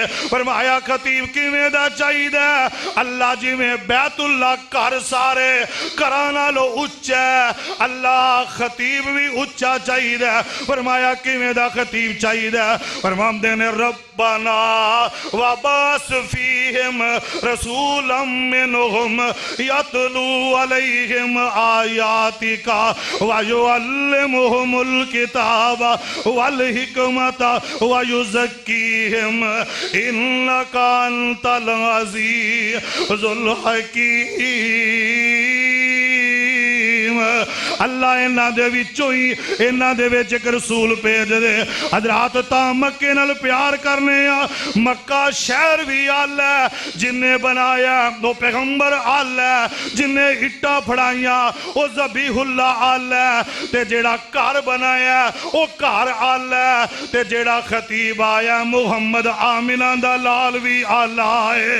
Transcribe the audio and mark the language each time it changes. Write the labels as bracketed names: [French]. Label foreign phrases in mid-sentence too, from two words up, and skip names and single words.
[Punjabi] فرمایا خطیب کویں دا چاہیدا؟ اللہ جویں بیت اللہ گھر سارے گھراں نالوں اچا ہے، اللہ خطیب بھی اچا چاہیدا. فرمایا کویں دا خطیب چاہیدا? فرماندے نیں [Arabic] ربنا وابعث فيهم رسولا منهم يتلو عليهم آياتك ويعلمهم الكتاب والحكمة ويزكيهم إنك أنت العزيز الحكيم. [Punjabi] اللہ انہاں دے وچوں ہی انہاں دے وچ ایک رسول بھیج دے. حضرات تاں مکے نال پیار کرنے آ۔ مکہ شہر بھی آل ہے، جنہیں بنایا وہ پیغمبر آل ہے، جنہیں اٹا پھڑایا وہ ذبیح اللہ آل ہے، تے جیڑا گھر بنایا وہ گھر آل ہے، تے جیڑا خطیب آیا محمد آمنہ دا لعل بھی آلا ہے.